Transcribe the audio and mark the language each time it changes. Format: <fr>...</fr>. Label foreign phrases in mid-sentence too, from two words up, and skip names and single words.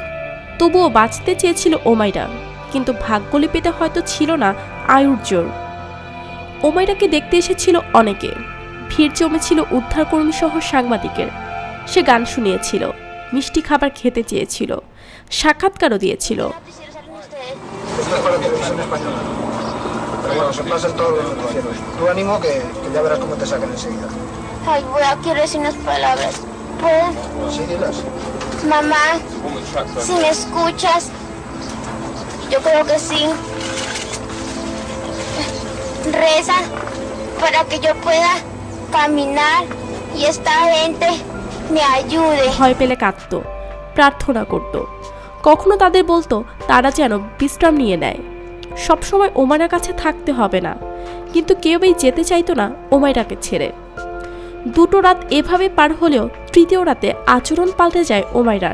<bn>তবুও বাঁচতে চেয়েছিল ওমাইরা, কিন্তু ভাগ্য লিপিতে হয়তো ছিল না আয়ুর জোর। ওমাইরাকে দেখতে এসেছিল অনেকে, ভিড় জমেছিল উদ্ধারকর্মী সহ সাংবাদিকের। সে গান শুনিয়েছিল, মিষ্টি খাবার খেতে চেয়েছিল, সাক্ষাৎকারও দিয়েছিল।</bn> <es>Mamá, si me escuchas, yo creo que sí. Reza para que yo pueda caminar y esta gente me ayude.</es> <bn>ভয় পেলে কাঁদত, প্রার্থনা করত। কখনো তাদের বলতো তারা যেন বিশ্রাম নিয়ে নেয়। সবসময় ওমাইরার কাছে থাকতে হবে না, কিন্তু কেউই যেতে চাইতো না ওমাইরাকে ছেড়ে। 2টো রাত এভাবে পার হলেও 3য় রাতে আচরণ পাল্টে যায় ওমাইরার।</bn>